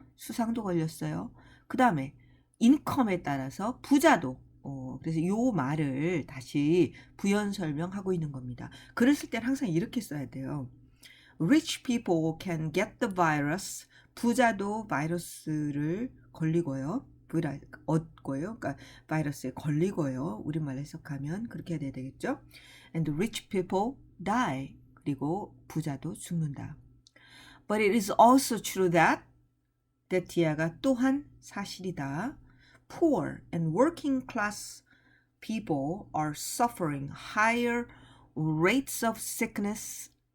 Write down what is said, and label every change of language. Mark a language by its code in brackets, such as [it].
[ko] 수상도 걸렸어요. 그 다음에 인컴에 따라서 부자도 그래서 요 말을 다시 부연 설명하고 있는 겁니다. 글을 쓸 때는 항상 이렇게 써야 돼요. [en] Rich people can get the virus. [ko] 부자도 바이러스를 걸리고요. 얻고요. 그러니까 바이러스에 걸리고요. 우리말로 해석하면 그렇게 해야 되겠죠. [en] And rich people die. [ko] 그리고 부자도 죽는다. [en] But it is also true that [ko] that이야가 또한 사실이다. [en] Poor and working class people are suffering higher rates of sickness.